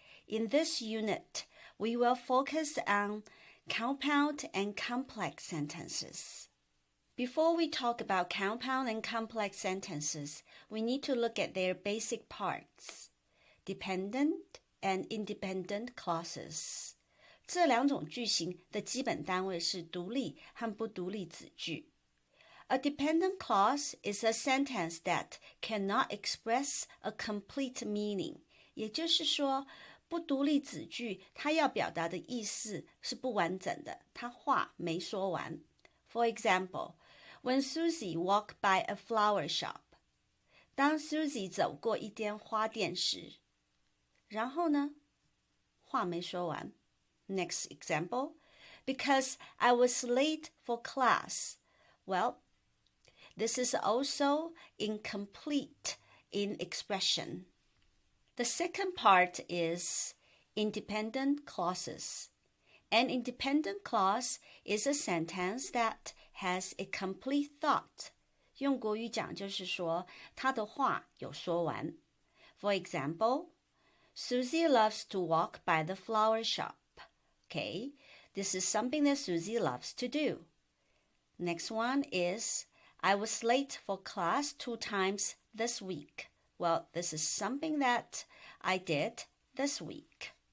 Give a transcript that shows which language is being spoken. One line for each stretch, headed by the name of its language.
English: In this unit, we will focus on compound and complex sentences. Before we talk about compound and complex sentences, we need to look at their basic parts. Dependent and independent clauses.
Chinese: 这两种句型的基本单位是独立和不独立子句。
English: A dependent clause is a sentence that cannot express a complete meaning.
Chinese: 也就是说，不独立子句它要表达的意思是不完整的，它话没说完。
English: For example, when Susie walked by a flower shop.
Chinese: 当 Susie 走过一间花店时，然后呢？话没说完。
English: Next example, because I was late for class. Well, this is also incomplete in expression. The second part is independent clauses. An independent clause is a sentence that has a complete thought.
Chinese: 用国语讲就是说，他的话有说完。
English: For example,Susie loves to walk by the flower shop. Okay, this is something that Susie loves to do. Next one is, I was late for class 2 times this week. Well, this is something that I did this week.